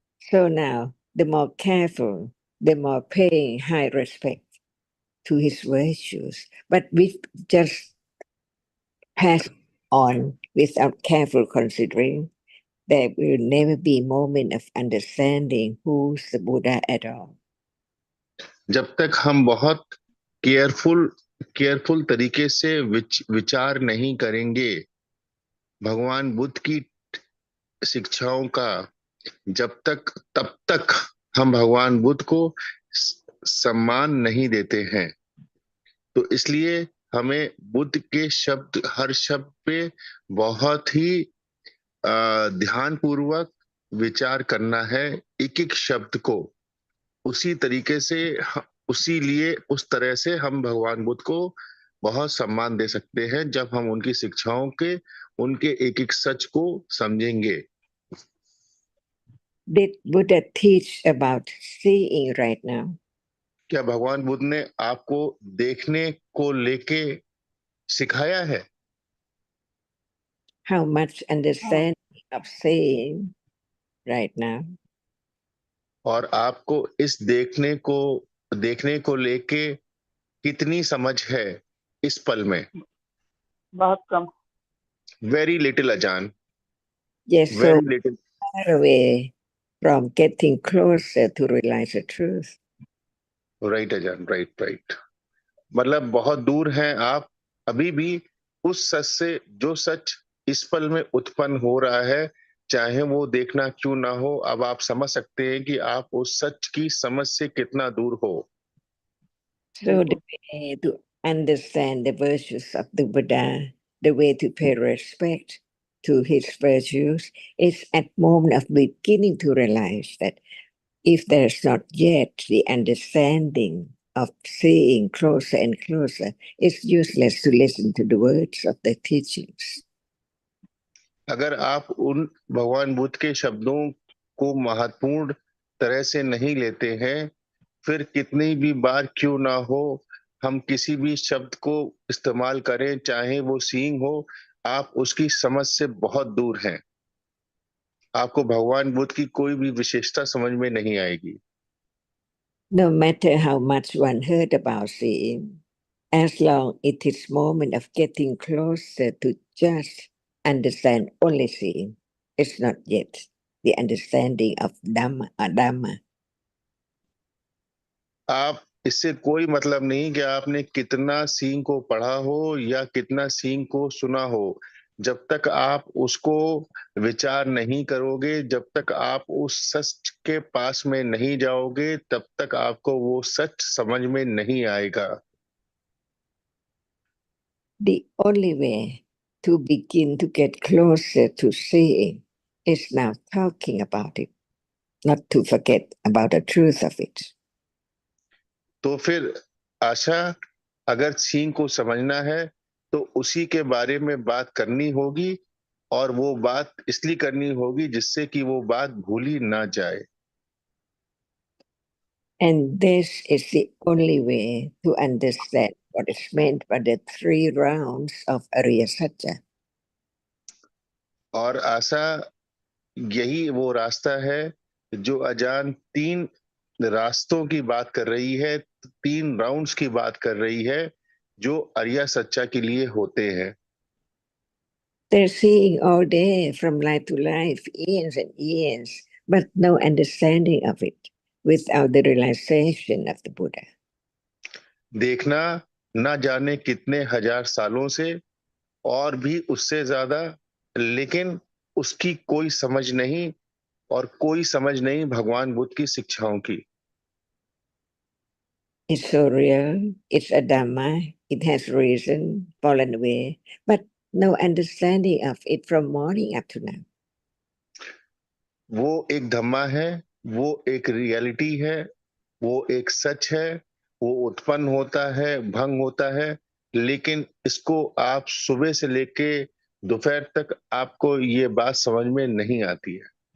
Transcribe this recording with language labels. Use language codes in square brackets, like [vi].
[en] So now, the more careful, the more paying high respect to his virtues. But we just pass on without careful considering, there will never be moment of understanding who's the Buddha at all. [hi] जब तक हम बहुत careful careful तरीके से विचार नहीं करेंगे भगवान बुद्ध की शिक्षाओं का, तब तक हम भगवान बुद्ध को सम्मान नहीं देते हैं। तो इसलिए हमें बुद्ध के शब्द, हर शब्द पे बहुत ही ध्यान पूर्वक विचार करना है, एक एक शब्द को। उसी तरीके से, उसी लिए उस तरह से हम भगवान बुद्ध को बहुत सम्मान दे सकते हैं जब हम उनकी शिक्षाओं के, उनके एक एक सच को समझेंगे। [en] Did Buddha teach about seeing right now? [hi] क्या भगवान बुद्ध ने आपको देखने को लेके सिखाया है? [en] How much [hi] हाँ, [en] understanding of seeing right now? [hi] और आपको इस देखने को लेके कितनी समझ है इस पल में? बहुत कम। [en] Very little Ajaan, Yes, so very little. far away from getting closer to realize the truth. Right Ajaan, right right. [hi] मतलब बहुत दूर हैं आप अभी भी उस सच से, जो सच इस पल में उत्पन्न हो रहा है, चाहे वो देखना क्यों ना हो। अब आप समझ सकते हैं कि आप उस सच की समझ से कितना दूर हो। [en] So the [hi] बिल्कुल। [en] way to understand the virtues of the Buddha, the way to pay respect to his virtues, is at moment of beginning to realize that if there's not yet the understanding of seeing closer and closer, it's useless to listen to the words of the teachings. [hi] अगर आप उन भगवान बुद्ध के शब्दों को महत्वपूर्ण तरह से नहीं लेते हैं, फिर कितनी भी बार क्यों ना हो हम किसी भी शब्द को इस्तेमाल करें, चाहे वो सींग हो, आप उसकी समझ से बहुत दूर हैं। आपको भगवान बुद्ध की कोई भी विशेषता समझ में नहीं आएगी। [en] No matter how much one heard about seeing, as long it is moment of getting closer to just understand only seeing, it's not yet the understanding of Dhamma. [hi] आप, इससे कोई मतलब नहीं कि आपने कितना सींग को पढ़ा हो या कितना सींग को सुना हो। जब तक आप उसको विचार नहीं करोगे, जब तक आप उस सच के पास में नहीं जाओगे, तब तक आपको वो सच समझ में नहीं आएगा। [en] The only way to begin to get closer to seeing is now talking about it, not to forget about the truth of it. [hi] तो फिर आशा, अगर सीन को समझना है तो उसी के बारे में बात करनी होगी, और वो बात इसलिए करनी होगी जिससे कि वो बात भूली ना जाए। [en] And this is the only way to understand what is meant by the 3 rounds of Arya Satya. [hi] और आशा, यही वो रास्ता है जो अजान 3 रास्तों की बात कर रही है, 3 राउंड्स की बात कर रही है, जो अरिया सच्चा के लिए होते हैं। [en] They're seeing all day from life to life, years and years, but no understanding of it without the realization of the Buddha. [hi] देखना ना जाने कितने हजार सालों से और भी उससे ज्यादा, लेकिन उसकी कोई समझ नहीं, और कोई समझ नहीं भगवान बुद्ध की शिक्षाओं की। [en] It's so real, it's a Dhamma, it has reason, fallen away, but no understanding of it from morning up to now. [hi] वो एक धम्मा है, वो एक रियलिटी है, वो एक सच है, वो उत्पन्न होता है, भंग होता है, लेकिन इसको आप सुबह से लेके दोपहर तक आपको ये बात समझ में नहीं आती है।